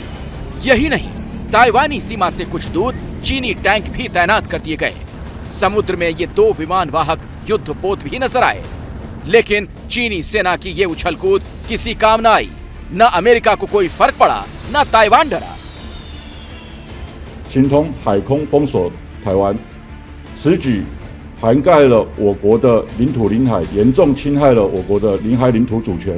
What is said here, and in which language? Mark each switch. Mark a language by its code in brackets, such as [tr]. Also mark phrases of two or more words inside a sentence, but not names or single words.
[hi] यही नहीं, ताइवानी सीमा से कुछ दूर चीनी टैंक भी तैनात कर दिए गए। समुद्र में ये 2 विमान वाहक युद्धपोत भी नजर आए, लेकिन चीनी सेना की ये उछलकूद किसी काम न आई। न अमेरिका को कोई फर्क पड़ा, न ताइवान डरा। [zh] 形同海空封锁台湾，此举涵盖了我国的领土领海，严重侵害了我国的领海领土主权。